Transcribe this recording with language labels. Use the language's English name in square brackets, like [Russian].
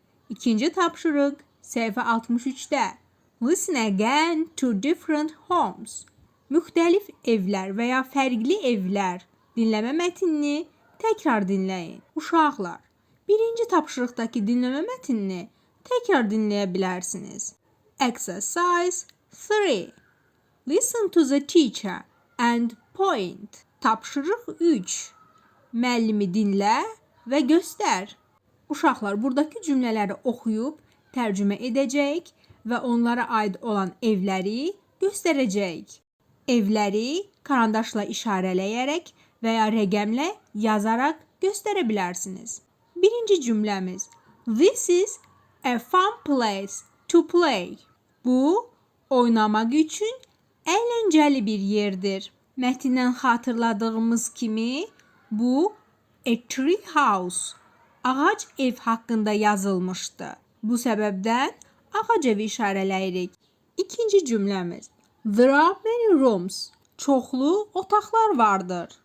[Azerbaijani] İkinci tapşırıq səhifə 63-də. [English] Listen again to different homes. [Azerbaijani] Müxtəlif evlər və ya fərqli evlər. Dinləmə mətnini təkrar dinləyin. Uşaqlar, birinci tapşırıqdakı dinləmə mətnini təkrar dinləyə bilərsiniz. [English] Exercise 3. Listen to the teacher and point. [Azerbaijani] Tapşırıq 3. Müəllimi dinlə və göstər. Uşaqlar, buradakı cümlələri oxuyub tərcümə edəcək və onlara aid olan evləri göstərəcək. Evləri karandaşla işarələyərək və ya rəqəmlə yazaraq göstərə bilərsiniz. Birinci cümləmiz. [English] This is a fun place to play. [Azerbaijani] Bu, oynamaq üçün əyləncəli bir yerdir. Mətndən xatırladığımız kimi, bu a tree house, ağac ev haqqında yazılmışdı. Bu səbəbdən ağac evi işarələyirik. İkinci cümləmiz. [English] There are many rooms. [Azerbaijani] Çoxlu otaqlar vardır.